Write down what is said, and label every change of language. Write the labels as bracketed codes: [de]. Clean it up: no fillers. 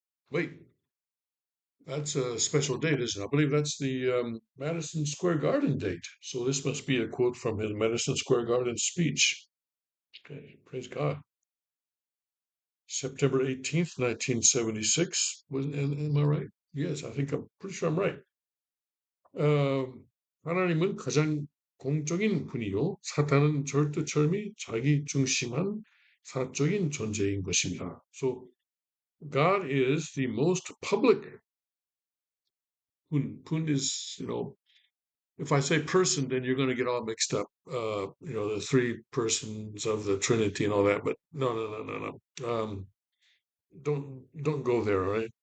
[en] Wait, that's a special date, isn't it? I believe that's the Madison Square Garden date. So this must be a quote from his Madison Square Garden speech. Okay, praise God. September 18th, 1976. Am I right? Yes, I'm pretty sure I'm right. [ko] 하나님은 가장 공적인 분이요. 사탄은 절대철미 자기 중심한 사적인 존재인 것입니다. [en] So God is the most public. Pun is, if I say person, then you're going to get all mixed up. The three persons of the Trinity and all that. But no, no, no, no, no. Don't go there, all right?